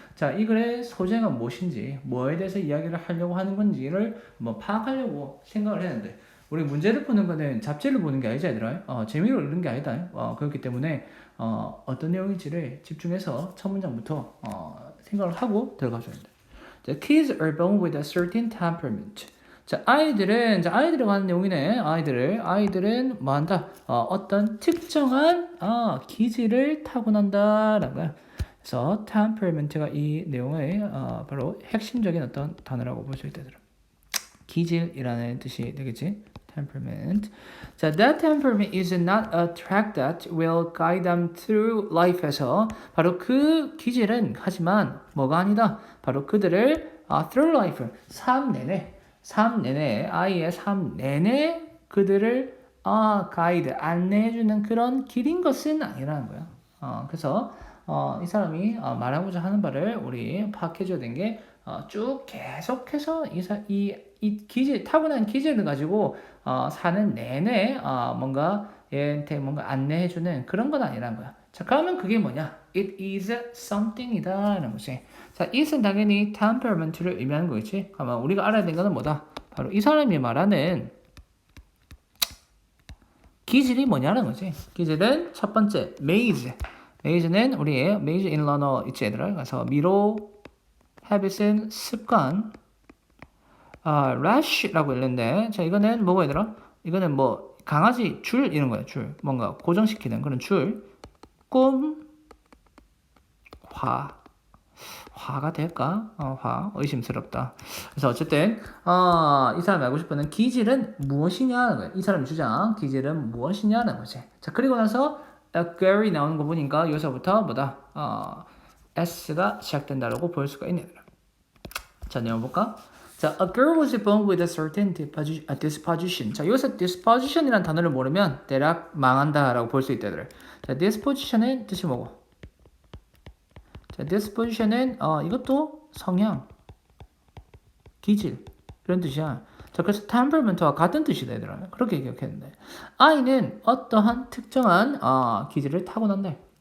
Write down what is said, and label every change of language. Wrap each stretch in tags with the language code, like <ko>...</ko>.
<ko>자, 이 글의 소재가 무엇인지, 뭐에 대해서 이야기를 하려고 하는 건지를 뭐 파악하려고 생각을 했는데, 우리 문제를 푸는 거는 잡지를 보는 게 아니지, 얘들아. 재미로 읽는 게 아니다. 그렇기 때문에 어떤 내용인지를 집중해서 첫 문장부터 생각을 하고 들어가줘야 된다.</ko> <en>자, kids are born with a certain temperament.</en> <ko>자, 아이들은, 자, 아이들에 관한 내용이네. 아이들은 뭐 한다? 어떤 특정한, 기질을 타고난다. 라는 거야. 그래서 temperament가 이 내용의, 바로 핵심적인 어떤 단어라고 볼 수 있다. 기질이라는 뜻이 되겠지?</ko> <en>temperament. 자, that temperament is not a track that will guide them through life에서</en> <ko>바로 그 기질은 하지만 뭐가 아니다. 바로 그들을 through life, 삶 내내 아이의 삶 내내 그들을 가이드 안내해주는 그런 길인 것은 아니라는 거야. 그래서 이 사람이 말하고자 하는 바를 우리 파악해줘야 되는 게 쭉 계속해서 이 기질 타고난 기질을 가지고 사는 내내 뭔가 얘한테 뭔가 안내해주는 그런 건 아니라는 거야. 자, 그러면 그게 뭐냐?</ko> <en>It is something</en> <ko>이다라는 거지. 자, it은 당연히 temperament를 의미하는 거겠지. 그러면 우리가 알아야 되는 거는 뭐다? 바로 이 사람이 말하는 기질이 뭐냐는 거지. 기질은 첫 번째 maze. maze는 우리 maze in learner 있지 얘들아. 그래서 미로 habit은 습관. rash라고 읽는데, 자, 이거는 뭐가 얘들아? 이거는 뭐 강아지 줄 이런 거야. 줄 뭔가 고정시키는 그런 줄. 꿈, 화가 될까? 화 의심스럽다. 그래서 어쨌든 이 사람이 알고 싶은 기질은 무엇이냐는 거야. 이 사람의 주장 기질은 무엇이냐는 거지. 자, 그리고 나서 girl이 나오는 거 보니까 여기서부터 뭐다? S가 시작된다라고 볼 수가 있네. 자, 내용 볼까?</ko> <en>자, a girl was born with a certain disposition.</en> <ko>자, 여기서 disposition이라는 단어를 모르면 대략 망한다라고 볼 수 있다. 자, disposition의 뜻이 뭐고? 자, disposition은 이것도 성향, 기질 그런 뜻이야. 자, 그래서 temperament와 같은 뜻이다, 얘들아. 그렇게 기억했는데 아이는 어떠한 특정한 기질을 타고난다.</ko>